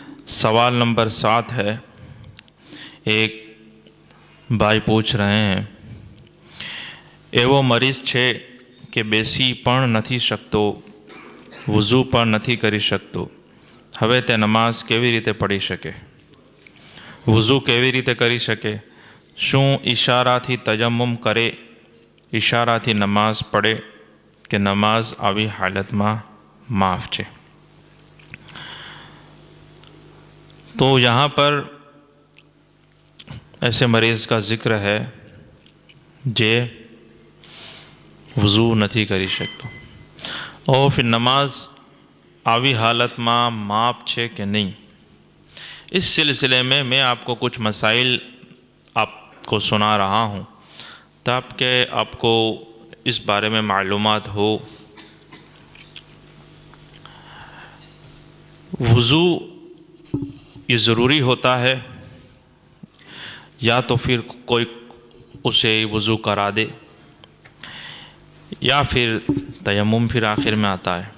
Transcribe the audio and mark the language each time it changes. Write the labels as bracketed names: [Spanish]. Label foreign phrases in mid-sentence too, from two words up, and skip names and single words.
[Urdu] سوال نمبر 7 ہے۔ ایک بھائی پوچھ رہے ہیں [Gujarati] એવો મરીઝ છે કે બેસી પણ નથી શકતો, વુઝુ પણ નથી કરી શકતો, હવે તે નમાઝ કેવી રીતે પઢી શકે? વુઝુ કેવી રીતે કરી શકે? શું ઈશારાથી તયમ્મુમ કરે, ઈશારાથી નમાઝ પઢે કે નમાઝ આવી હાલતમાં માફ છે? [Urdu] تو یہاں پر ایسے مریض کا ذکر ہے જે وضو [Gujarati] નથી કરી શકતો [Urdu] اور پھر نماز [Gujarati] આવી હાલતમાં માફ છે [Urdu] کہ نہیں، اس سلسلے میں آپ کو کچھ مسائل آپ کو سنا رہا ہوں تاکہ آپ کو اس بارے میں معلومات ہو۔ وضو یہ ضروری ہوتا ہے یا تو پھر کوئی اسے وضو کرا دے یا پھر تیمم پھر آخر میں آتا ہے۔